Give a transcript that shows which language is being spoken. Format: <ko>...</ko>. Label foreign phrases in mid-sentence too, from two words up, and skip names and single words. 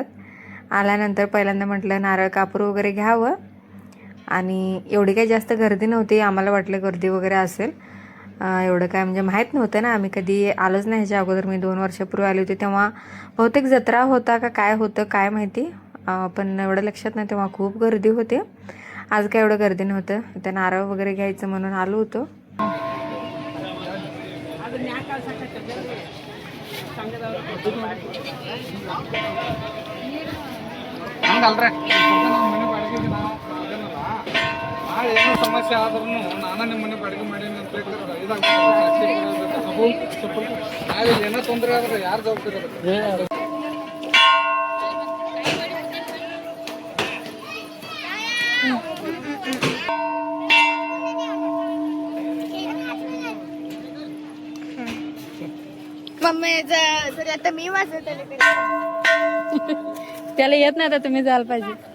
<mr>आल्यानंतर पहिल्यांदा म्हटलं नारळ कापूर वगैरे घ्यावं आणि एवढी काही जास्त गर्दी नव्हती, आम्हाला वाटलं गर्दी वगैरे असेल। एवढं काय म्हणजे माहीत नव्हतं ना, आम्ही कधी आलोच नाही ह्याच्या अगोदर। मी 2 वर्षापूर्वी आले होते तेव्हा बहुतेक जत्रा होता का काय होतं काय माहिती, पण एवढं लक्षात नाही, तेव्हा खूप गर्दी होते। आज काय एवढं गर्दी नव्हतं, त्या नारळ वगैरे घ्यायचं म्हणून आलो होतो।</mr> <kn>ಏನೋ ಸಮಸ್ಯೆ ಆದ್ರೂ ನಾನು ನಿಮ್ಮ ಮನೆ ಬಾಡಿಗೆ ಮಾಡೀನಿ ಅಂತ ನಾಳೆ ಏನೋ ತೊಂದರೆ ಆದ್ರೆ ಯಾರು ಜವಾಬ್ದಾರಿ?</kn> <mr>मम्मी जर आता मी वाजत आले त्याला येत नाही तर तुम्ही जायला पाहिजे।</mr>